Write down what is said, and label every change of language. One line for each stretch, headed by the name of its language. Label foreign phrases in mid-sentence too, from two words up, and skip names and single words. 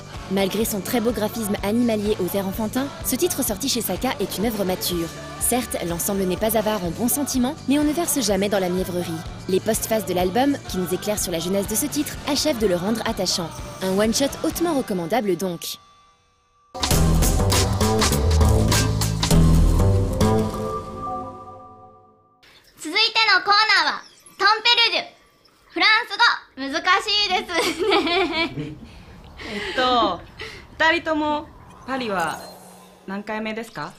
French: Malgré son très beau graphisme animalier aux airs enfantins, ce titre sorti chez Saka est une œuvre mature. Certes, l'ensemble n'est pas avare en bons sentiments, mais on ne verse jamais dans la mièvrerie. Les postfaces de l'album, qui nous éclairent sur la jeunesse de ce titre, achèvent de le rendre attachant. Un one-shot hautement recommandable donc.
Japanese: 続いてのコーナーはトンペルデュ。フランス語難しいですね。 2人ともパリは何回目ですか？